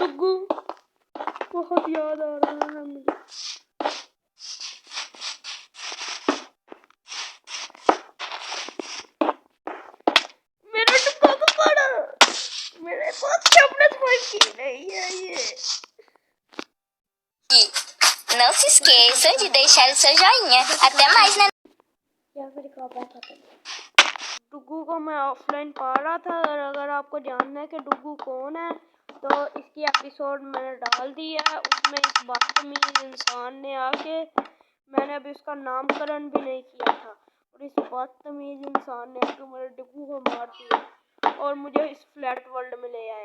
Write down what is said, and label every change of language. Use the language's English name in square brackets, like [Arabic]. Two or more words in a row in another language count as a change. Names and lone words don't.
[Hindi] डुग्गू बहुत याद आ रहा है मुझे। मेरे डुग्गू को मारा, मेरे पास [English] captain point [Hindi] की नहीं है ये। [Portuguese] Não se esqueçam de deixar o seu joinha. Até mais, né? [Hindi] डुग्गू को मैं ऑफलाइन पा रहा था, और अगर आपको जानना है कि डुग्गू कौन है तो इसकी एपिसोड मैंने डाल दी है। उसमें इस बदतमीज इंसान ने आके, मैंने अभी उसका नामकरण भी नहीं किया था, और इस बदतमीज इंसान ने आके मेरे डुग्गू को मार दिया और मुझे इस [English] flat world [Hindi] में ले आया।